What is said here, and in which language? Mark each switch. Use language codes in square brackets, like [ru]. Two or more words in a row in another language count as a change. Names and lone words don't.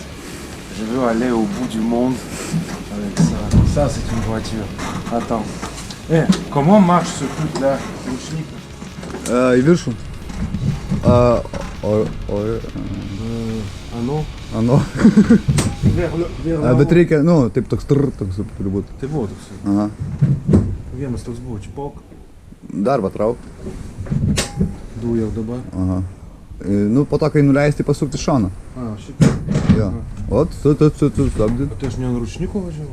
[fr] Je veux aller au bout du monde avec ça. Ça c'est une voiture. Attends. Comment marche ce truc là? И виршу. Ah non. Оно. Vers [lt] Bet reikia, nu, taip toks turi būt. Tai buvo toks. Aha. Vienas toks buvo, čipok. Dar patrauk. Du jau dabar. Aha. Nu, po to, kai nuleisti, pasukti šoną. Šitą. Jo. Ot, stabdį. Tai aš ne ant ručniko važiavau?